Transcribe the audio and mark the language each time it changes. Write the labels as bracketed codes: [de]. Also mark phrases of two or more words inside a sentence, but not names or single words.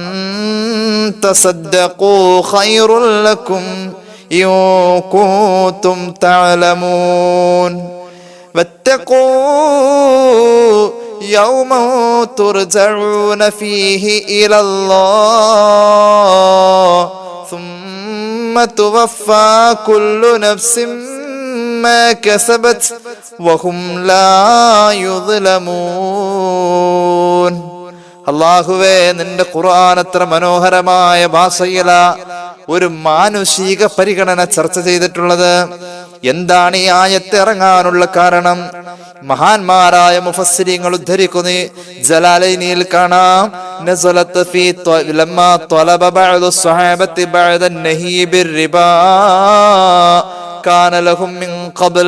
[ar] تصدقوا خير لكم إن كنتم تعلمون واتقوا يوما ترجعون فيه إلى الله ثم توفى كل نفس ما كسبت وهم لا يظلمون. [ml] അല്ലാഹുവേ, നിന്റെ ഖുർആൻ എത്ര മനോഹരമായ ഭാഷയില ഒരു മാനുഷിക പരിഗണന ചർച്ച ചെയ്തിട്ടുള്ളത്. എന്താണ് ഈ ആയത്ത് ഇറങ്ങാനുള്ള കാരണം? മഹാന്മാരായ മുഫസ്സിരീങ്ങൾ ഉദ്ധരിക്കുന്നു. ജലാലൈനിൽ കാണാം, [ar] نزلت في لما طلب بعض الصحابة بعد نهي بالربا كان لهم من قبل.